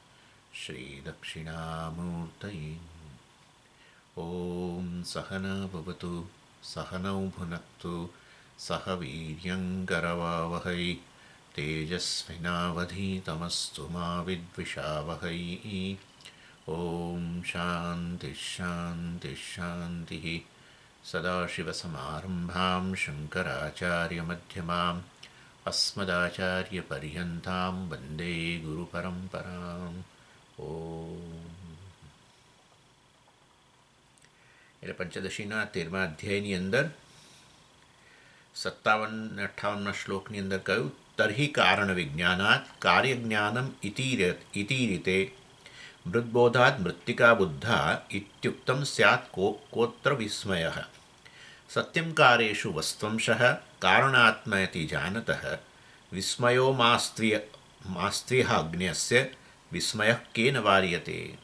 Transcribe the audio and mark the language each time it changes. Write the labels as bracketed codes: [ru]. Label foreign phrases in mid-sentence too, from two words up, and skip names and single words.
[sa] श्रीदक्षिणामूर्तये ॐ सहना भवतु सहनौ भुनक्तु सह वीर्यङ्करवावहै तेजस्विनावधीतमस्तु मा विद्विषावहै ॐ शान्तिः सदाशिवसमारम्भां शङ्कराचार्यमध्यमाम् अस्मदाचार्यपर्यन्तां वन्दे गुरुपरम्पराम् ॐ [gu] એટલે પંચદશીના 13મા અધ્યાયની અંદર 57 અને 58 શ્લોકની અંદર કહ્યું [sa] તર્હિ કારણ વિજ્ઞાનાત કાર્યજ્ઞાનમ ઇતિ રીતે મૃદ્બોધાત મૃત્તિકા બુદ્ધા ઇત્યુક્તમ સ્યાત કોત્ર વિસ્મયઃ સત્યમ કાર્યેષુ વસ્ત્વંશઃ કારણાત્મયતિ જાનતઃ વિસ્મયો માસ્ત્વ્યઃ અજ્ઞસ્ય વિસ્મયઃ કેન વાર્યતે.